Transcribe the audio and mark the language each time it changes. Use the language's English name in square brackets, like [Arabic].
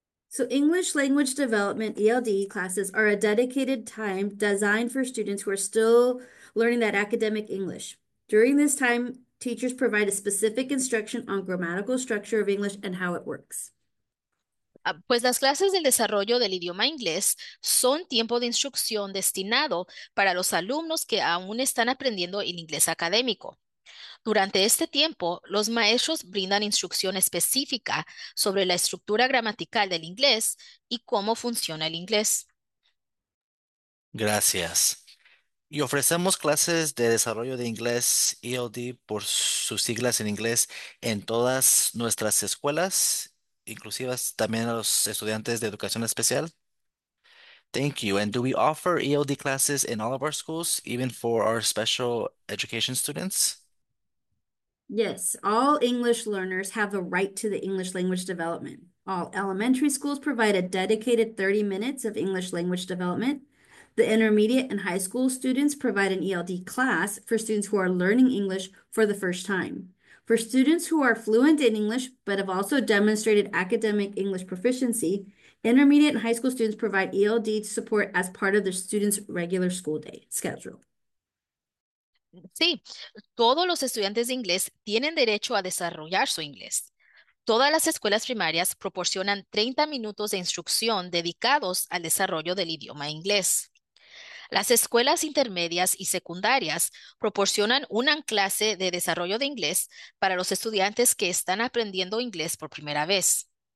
[English] So English Language Development, ELD classes are a dedicated time designed for students who are still learning that academic English. During this time, teachers provide a specific instruction on grammatical structure of English and how it works. [Spanish] Pues las clases del desarrollo del idioma inglés son tiempo de instrucción destinado para los alumnos que aún están aprendiendo el inglés académico. Durante este tiempo, los maestros brindan instrucción específica sobre la estructura gramatical del inglés y cómo funciona el inglés. Gracias. Y ofrecemos clases de desarrollo de inglés, ELD por sus siglas en inglés, en todas nuestras escuelas, inclusivas también a los estudiantes de educación especial. [English] Thank you. And do we offer ELD classes in all of our schools, even for our special education students? Yes, all English learners have a right to the English language development. All elementary schools provide a dedicated 30 minutes of English language development. The intermediate and high school students provide an ELD class for students who are learning English for the first time. For students who are fluent in English but have also demonstrated academic English proficiency, intermediate and high school students provide ELD support as part of their students' regular school day schedule. [Spanish] Sí, todos los estudiantes de inglés tienen derecho a desarrollar su inglés. Todas las escuelas primarias proporcionan 30 minutos de instrucción dedicados al desarrollo del idioma inglés. Las escuelas intermedias y secundarias proporcionan una clase de desarrollo de inglés para los estudiantes que están aprendiendo inglés por primera vez.